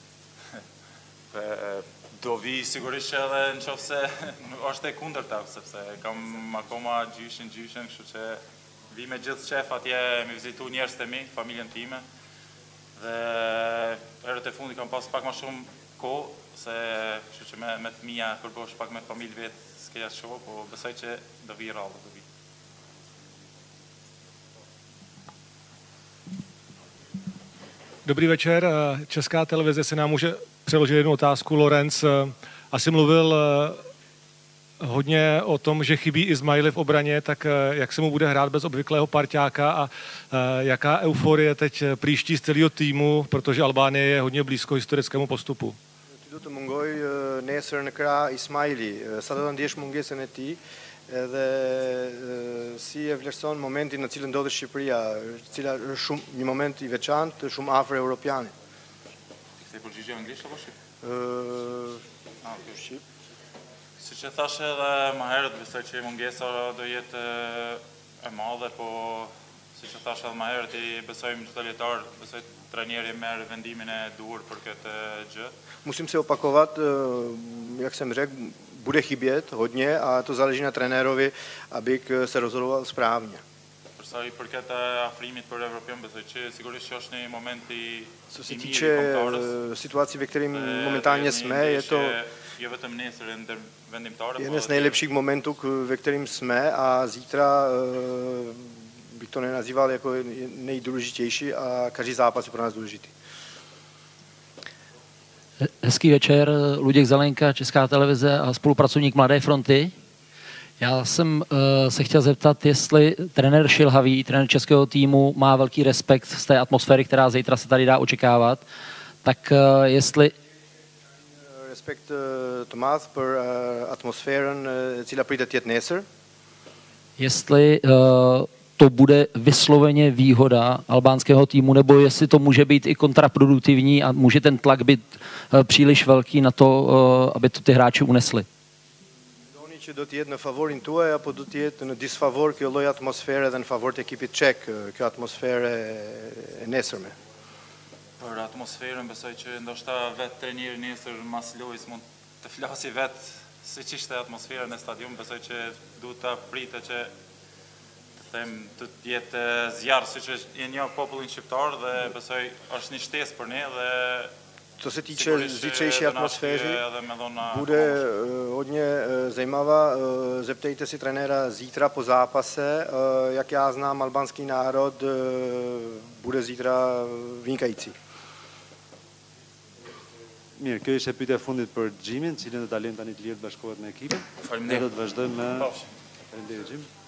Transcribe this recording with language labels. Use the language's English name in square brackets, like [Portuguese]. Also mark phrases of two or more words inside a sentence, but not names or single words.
[Albanian] Do vi sigurisht edhe në qoftë se është e kundërta, sepse kam akoma gjyshin, kështu që vi me gjithë qef atje me vizitu njerëz të mi, familjen time, dhe herët e fundi kam pas pak më shumë kohë, se kështu që me fëmija përbosh pak me familje vetë s'keja shoh, po besoj që do vi rrallë, do vi. [Czech] Dobrý večer. Česká televize se nám může přeložit jednu otázku. Lorenz asi mluvil hodně o tom, že chybí Ismaili v obraně, tak jak se mu bude hrát bez obvyklého parťáka a jaká euforie teď příští z celého týmu, protože Albánie je hodně blízko historickému postupu. [Albanian] Ty do të mungoj nesër në krah Ismaili, sa do të ndjesh mungesën e tij dhe si e vlerëson momentin në cilën ndodhet Shqipëria, cila është shumë një moment i veçantë, shumë afër Europianit. Kthej përgjigje anglisht apo shqip? Shqip. Siç e thash edhe më herët, besoj që mungesa do jetë e madhe, po siç e thash edhe më herët, i besojmë çdo lojtar, besoj trajneri merr vendimin e duhur për këtë gjë. [Czech] Musím se opakovat, jak jsem řekl, bude chybět hodně a to záleží na trenérovi, aby se rozhodoval správně. [Albanian] Për sa i përket afrimit për Evropian, besoj që sigurisht që është një moment i [Czech] Co se týče situací, ve kterým momentálně jsme, je to [Albanian] jo vetëm nesër ndër vendimtarë, [Czech] jeden z nejlepších momentů, ve kterým jsme a zítra bych to nenazýval jako nejdůležitější a každý zápas je pro nás důležitý. Hezký večer, Luděk Zelenka, Česká televize a spolupracovník Mladé fronty. Já jsem se chtěl zeptat, jestli trenér Šilhavý, trenér českého týmu, má velký respekt z té atmosféry, která zítra se tady dá očekávat, tak jestli... [Albanian] Respekt të madh për atmosferën e cila pritet të jetë nesër. [Czech] Jestli to bude vysloveně výhoda albánského týmu, nebo jestli to může být i kontraproduktivní a může ten tlak být příliš velký na to, aby to ty hráči unesli. [Albanian] Doni që do të jetë në favorin tuaj apo do të jetë në disfavor kjo lloj atmosfere dhe në favor të ekipit çek, kjo atmosfere e nesërme? Për atmosferën besoj që ndoshta vetë trajneri nesër mas lojës mund të flasi vetë si që ishte atmosfera në stadium, besoj që duhet të pritë që të them të jetë zjarë si që je një popullin shqiptar dhe besoj është një shtesë për ne dhe [Czech] Co se tiče zicejší atmosféry, bude hodně zajímavá zeptejte si trenéra zítra po zápase, jak já znám albanský národ, bude zítra vynikající. [Albanian] Mirë, kjo ishte pyetja e fundit për Xhimin, cilën do ta lëm tani të lirë të bashkohet me ekipin. Ne do të vazhdojmë me... Faleminderit Xhim.